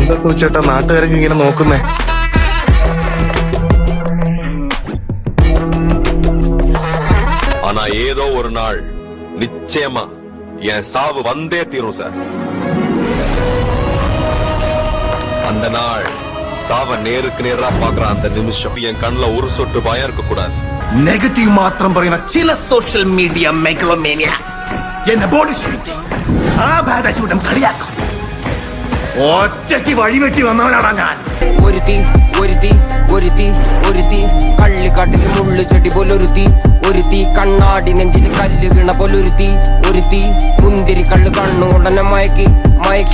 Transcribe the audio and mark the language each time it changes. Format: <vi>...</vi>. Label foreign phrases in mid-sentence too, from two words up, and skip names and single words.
<ml>എന്താ പൂച്ചേട്ടാ നാട്ടുകാരൊക്കെ ഇങ്ങനെ നോക്കുന്നേ?</ml> <ta>ஆனா ஏதோ ஒரு நாள் நிச்சயமா என் சாவு வந்தே தீரும் சார். அந்த நாள் சாவ நேருக்கு நேரா பாக்குற அந்த நிமிஷம் என் கண்ணுல ஒரு சொட்டு பயம் இருக்க கூடாது.</ta> <ml>നെഗറ്റീവ് മാത്രം പറയുന്ന ചില</ml> <en>social media megalomaniacs</en> <ml>എന്നെ</ml> <en>body shame</en> <ml>ആ ബാധചൂടം കളിയാക്കും. ഒറ്റയ്ക്ക് വഴിവെട്ടി വന്നവനാണ് ഞാൻ. ഒരുത്തി കള്ളിക്കാട്ടിൽ മുള്ളു ചെടി പോലൊരുത്തി കണ്ണാടി നെഞ്ചിൽ കല്ല് വീണ പോലൊരുത്തി മുന്തിരി കള്ള് കണ്ണുകൊണ്ടന്നെ മയക്കി.</ml>